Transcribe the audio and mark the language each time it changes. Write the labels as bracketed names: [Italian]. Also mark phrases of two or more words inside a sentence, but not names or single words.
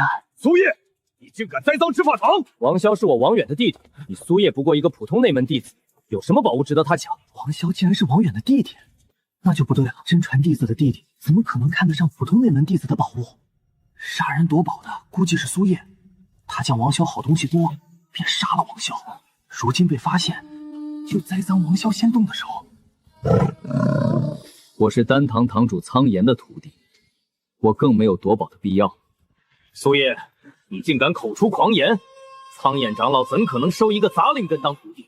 [Chinese] 苏叶，你竟敢栽赃执法堂！王萧是我王远的弟弟，你苏叶不过一个普通内门弟子，有什么宝物值得他抢？王萧竟然是王远的弟弟，那就不对了。真传弟子的弟弟怎么可能看得上普通内门弟子的宝物？杀人夺宝的估計是蘇葉，他见王萧好東西多，便殺了王萧。如今被發現，就栽贓王萧先動的手。我是丹堂堂主蒼炎的徒弟，我更沒有奪寶的必要。蘇葉，你竟敢口出狂言！蒼眼長老怎可能收一個雜靈根當徒弟？